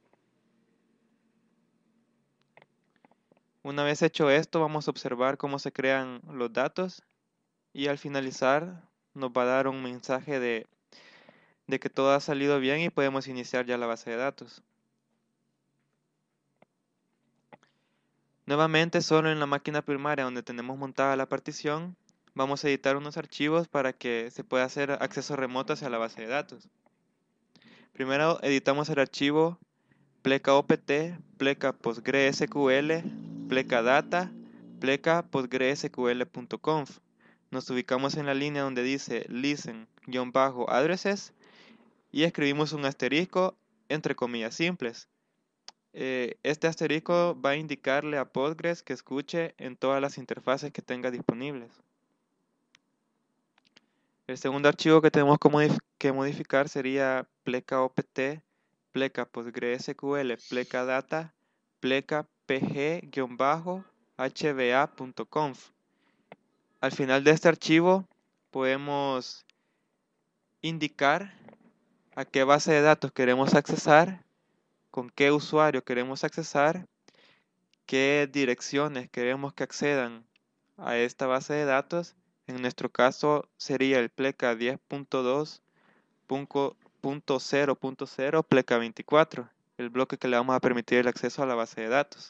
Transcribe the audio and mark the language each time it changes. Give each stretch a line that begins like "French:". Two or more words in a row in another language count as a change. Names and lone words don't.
Spanish: Una vez hecho esto, vamos a observar cómo se crean los datos y al finalizar nos va a dar un mensaje de que todo ha salido bien y podemos iniciar ya la base de datos. Nuevamente, solo en la máquina primaria donde tenemos montada la partición, vamos a editar unos archivos para que se pueda hacer acceso remoto hacia la base de datos. Primero editamos el archivo pleca opt, pleca PostgreSQL, pleca data, pleca postgresql.conf. Nos ubicamos en la línea donde dice listen-addresses y escribimos un asterisco entre comillas simples. Este asterisco va a indicarle a Postgres que escuche en todas las interfaces que tenga disponibles. El segundo archivo que tenemos que modificar sería pleca opt, pleca PostgreSQL, pleca data, pleca pg-hba.conf. Al final de este archivo podemos indicar a qué base de datos queremos accesar, con qué usuario queremos accesar, qué direcciones queremos que accedan a esta base de datos, En nuestro caso sería el pleca 10.2.0.0 pleca 24, el bloque que le vamos a permitir el acceso a la base de datos.